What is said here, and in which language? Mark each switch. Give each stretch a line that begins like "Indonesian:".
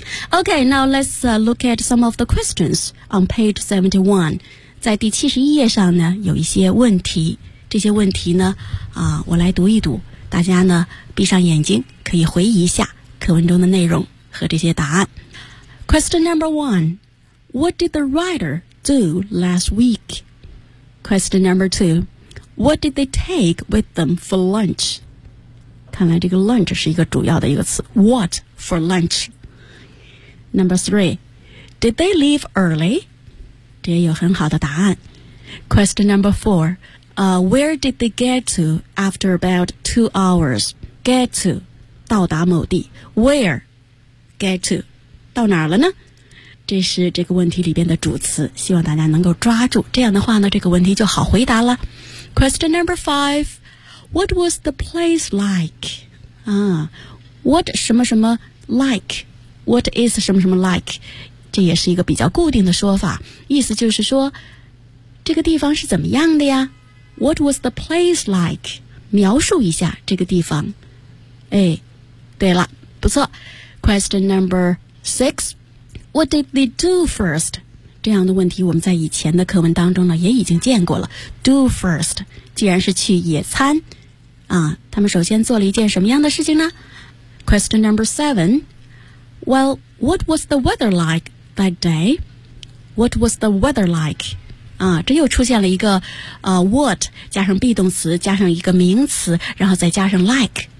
English: Okay, now let's look at some of the questions on page 71.
Chinese: 在第71页上呢，有一些问题。这些问题呢，我来读一读。大家呢，闭上眼睛，可以回忆一下课文中的内容和这些答案。
English: Question number one, what did the writer do last week? Question number two, what did they take with them for lunch?
Chinese: 看来这个 lunch 是一个主要的一个词。
English: What for lunch? Number three, did they leave early?
Chinese: 这也有很好的答案。
English: Question number four, where did they get to after about 2 hours? Get to,
Chinese: 到达某地。
English: Where, get to,
Chinese: 到哪儿了呢？这是这个问题里边的主词，希望大家能够抓住。这样的话呢，这个问题就好回答了。
English: Question number five, what was the place like? What
Chinese: 什么什么
English: like? What is 什么什么 like?
Chinese: 这也是一个比较固定的说法。意思就是说这个地方是怎么样的呀 ?
English: What was the place like?
Chinese: 描述一下这个地方。哎对了不错。
English: Question number six, what did they do first?
Chinese: 这样的问题我们在以前的课文当中呢也已经见过了。
English: Do first,
Chinese: 既然是去野餐他们首先做了一件什么样的事情呢 ?
English: Question number seven,Well, what was the weather like that day? What was the weather like?
Chinese: 这又出现了一个what 加上 be 动词加上一个名词然后再加上 like.